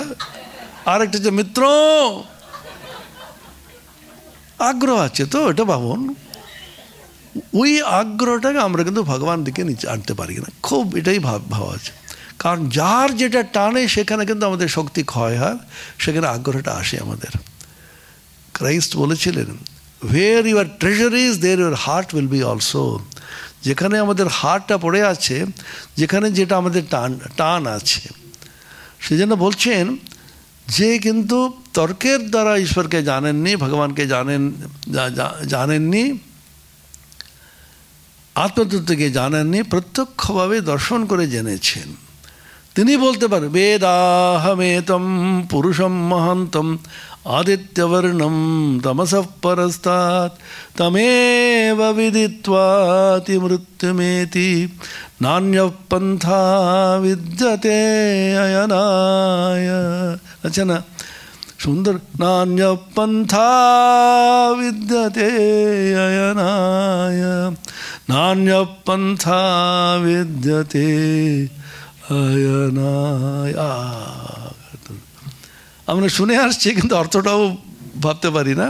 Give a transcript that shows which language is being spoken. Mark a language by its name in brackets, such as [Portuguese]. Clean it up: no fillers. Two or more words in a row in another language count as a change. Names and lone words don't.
[Bangla] আর একটা যে মিত্র, আগ্রহ আছে তো, এটা ভাবুন। ওই আগ্রহটাকে আমরা কিন্তু ভগবান দিকে নিচে আনতে পারি না, খুব এটাই ভাবা আছে। কারণ যার যেটা টানে সেখানে কিন্তু আমাদের শক্তি ক্ষয় হয়, সেখানে আগ্রহটা আসে আমাদের। ক্রাইস্ট বলেছিলেন, [English] where your treasure is, there your heart will be also. [Bangla] যেখানে আমাদের হার্টটা পড়ে আছে, যেখানে যেটা আমাদের টান আছে, সেজন্য বলছেন যে কিন্তু তর্কের দ্বারা ঈশ্বরকে জানেননি, ভগবানকে জানেননি, আত্মতত্ত্বকে জানেননি, প্রত্যক্ষভাবে দর্শন করে জেনেছেন। তিনি বলতে পারেন [Sanskrit] বেদাহমেতম পুরুষম মহান্তম আদিত্যবর্ণম তমসঃ পরস্তাৎ তমেব বিদিত্বাতি মৃত্যুমেতি নান্যঃ পন্থা বিদ্যতে অয়নায়। [Bangla] আচ্ছা না, সুন্দর। [Sanskrit] নান্যঃ পন্থা বিদ্যতে অয়নায়, নান্যঃ পন্থা বিদ্যতে অয়নায়। [Bangla] আমরা শুনে আসছি কিন্তু অর্থটাও ভাবতে পারি না।